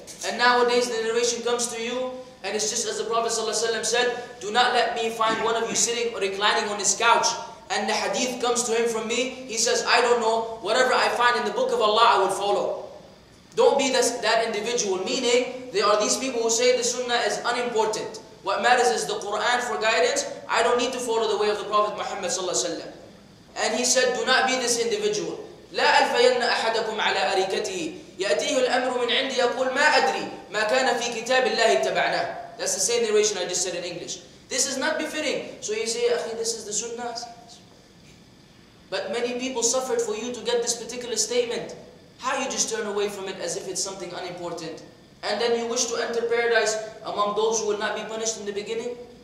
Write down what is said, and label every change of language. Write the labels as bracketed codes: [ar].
[en] And nowadays the narration comes to you, and it's just as the Prophet ﷺ said, do not let me find one of you sitting or reclining on his couch, and the hadith comes to him from me, he says, I don't know, whatever I find in the book of Allah, I will follow. Don't be that individual, meaning there are these people who say the sunnah is unimportant. What matters is the Quran for guidance. I don't need to follow the way of the Prophet Muhammad ﷺ. And he said, do not be this individual. [ar] لا ألفين أحدكم على أريكته يأتيه الأمر من عندي يقول ما أدري ما كان في كتاب الله اتبعناه. [en] That's the same narration I just said in English. This is not befitting. So you say, Akhi, this is the sunnah. But many people suffered for you to get this particular statement. How you just turn away from it as if it's something unimportant? And then you wish to enter paradise among those who will not be punished in the beginning?